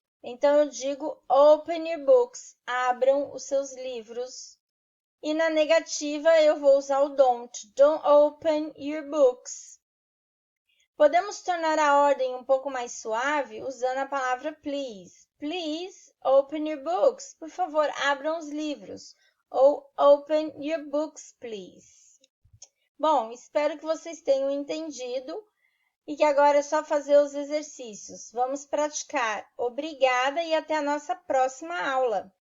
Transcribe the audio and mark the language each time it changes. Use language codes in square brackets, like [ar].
[pt] Então, eu digo, [en] open your books, [pt] abram os seus livros. E na negativa, eu vou usar o [en] don't open your books. [pt] Podemos tornar a ordem um pouco mais suave usando a palavra please. [en] Please open your books. [pt] Por favor, abram os livros. [en] Ou open your books, please. [pt] Bom, espero que vocês tenham entendido e que agora é só fazer os exercícios. Vamos praticar. Obrigada e até a nossa próxima aula.